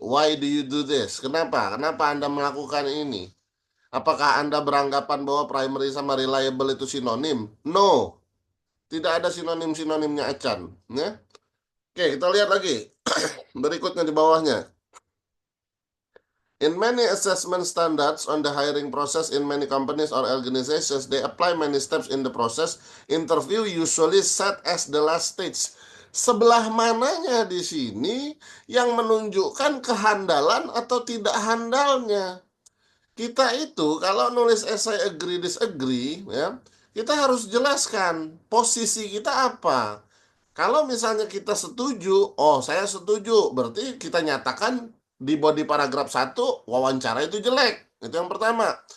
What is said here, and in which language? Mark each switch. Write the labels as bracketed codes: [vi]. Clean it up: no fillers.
[en] Why do you do this? [id] Kenapa? Kenapa Anda melakukan ini? Apakah Anda beranggapan bahwa primary sama reliable itu sinonim? [en] No, [id] tidak ada sinonim-sinonimnya acan. Ya? Oke, kita lihat lagi. Berikutnya di bawahnya. [en] In many assessment standards on the hiring process in many companies or organizations, they apply many steps in the process. Interview usually set as the last stage. [id] Sebelah mananya di sini yang menunjukkan kehandalan atau tidak handalnya? Kita itu kalau nulis essay agree disagree ya, kita harus jelaskan posisi kita apa. Kalau misalnya kita setuju, oh saya setuju, berarti kita nyatakan di body paragraf 1 wawancara itu jelek. Itu yang pertama.